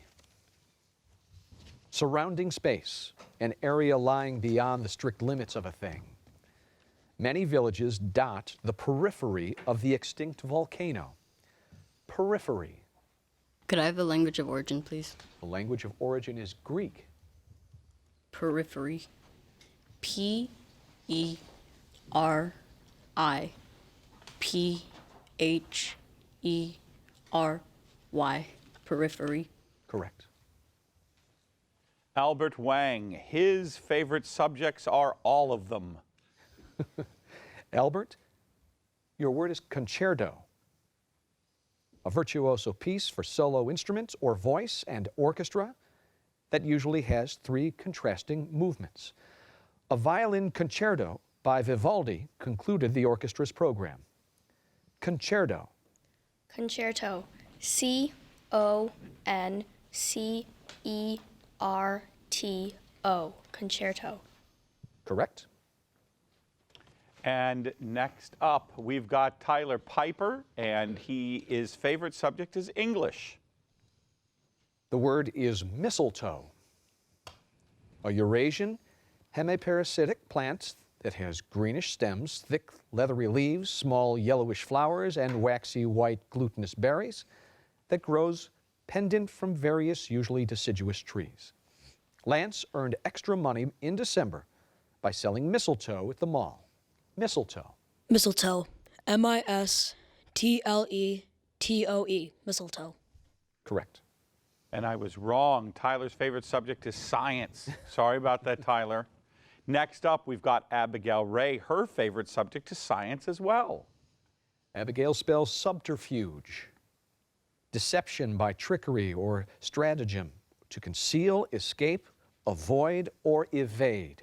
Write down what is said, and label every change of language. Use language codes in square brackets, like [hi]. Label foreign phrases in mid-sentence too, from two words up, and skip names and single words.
[en] Surrounding space, an area lying beyond the strict limits of a thing. Many villages dot the periphery of the extinct volcano. Periphery. Could I have the language of origin, please? The language of origin is Greek. Periphery. P-E-R-I-P-H-E-R-Y. Periphery. Correct. Albert Wang, his favorite subjects are all of them. Albert, your word is concerto. A virtuoso piece for solo instruments or voice and orchestra that usually has three contrasting movements. A violin concerto by Vivaldi concluded the orchestra's program. Concerto. Concerto. C-O-N-C-E-R-T-O. Concerto. Correct. And next up, we've got Tyler Piper, and his favorite subject is English. The word is mistletoe. A Eurasian hemiparasitic plant that has greenish stems, thick leathery leaves, small yellowish flowers, and waxy white glutinous berries that grows pendant from various, usually deciduous trees. Lance earned extra money in December by selling mistletoe at the mall. Mistletoe. Mistletoe. M-I-S-T-L-E-T-O-E. Mistletoe. Correct. And I was wrong. Tyler's favorite subject is science. Sorry about that, Tyler. Next up, we've got Abigail Ray. Her favorite subject is science as well. Abigail spells subterfuge. Deception by trickery or stratagem to conceal, escape, avoid, or evade.